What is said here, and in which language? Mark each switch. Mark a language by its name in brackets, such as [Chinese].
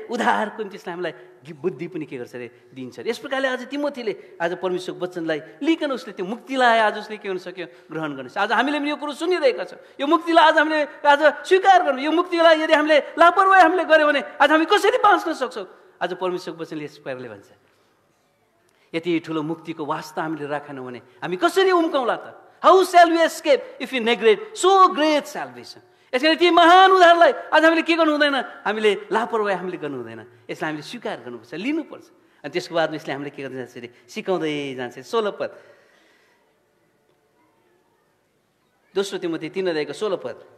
[Nepali] उद्धारको निम्ति यसले हामीलाई बुद्धि पनि के गर्छ अरे? दिन्छ। यस प्रकारले आज तिमोथीले आज परमेश्वरको वचनलाई लिकन उसले त्यो मुक्तिलाई आज उसले के गर्न सक्यो? ग्रहण गर्न सक्यो। आज हामीले पनि यो कुरो सुनिरहेका छौँ। यो मुक्तिलाई आज हामीले आज स्वीकार गर्नु। यो मुक्तिलाई यदि हामीले लापरवाही हामीले गऱ्यौँ भने आज हामी कसरी बाँच्न सक्छौँ? आज परमेश्वरको वचनले यस प्रकारले भन्छ। यति ठुलो मुक्तिको वास्ता हामीले राखेनौँ भने हामी कसरी उम्काउँला त? [English] How shall we escape if you neglect so great salvation? [Nepali] यसरी ती महान उद्धारलाई आज हामीले के गर्नु हुँदैन? हामीले लापरवाही हामीले गर्नु हुँदैन। यसलाई हामीले स्वीकार गर्नुपर्छ, लिनुपर्छ। अनि त्यसको बादमा यसले हामीले के गर्दै जान्छ अरे? सिकाउँदै जान्छ। 16 पद, दोस्रो तिमोथी 3 अध्यायको 16 पद।